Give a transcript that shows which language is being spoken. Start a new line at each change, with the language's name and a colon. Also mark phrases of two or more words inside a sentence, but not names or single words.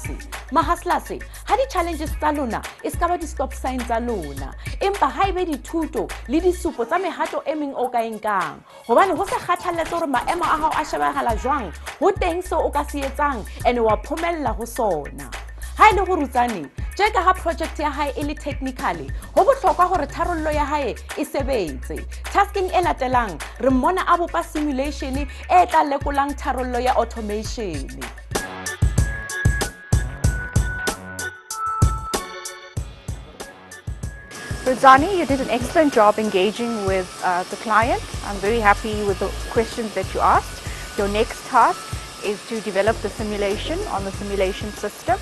Southern Sotho: Mahaslas ha di challenges tsa lona e ska ba di stop sign tsa lona, empa ha ebe dithuto le disupo tsa mehato e meng o ka enkang, hobane ho se kgathaletse hore maemo a hao a shebagala jwang, ho teng se o ka se etsang ene wa phomella ho sona. Ha ile go Rudzani, jeka ha project ya hae e le technically, ho bohlokwa hore tharollo ya hae e sebetse. Tasking e latelang re mmona a bopa simulation e tla lekolang tharollo ya automation.
English: Rudzani, you did an excellent job engaging with the client. I'm very happy with the questions that you asked. Your next task is to develop the simulation on the simulation system.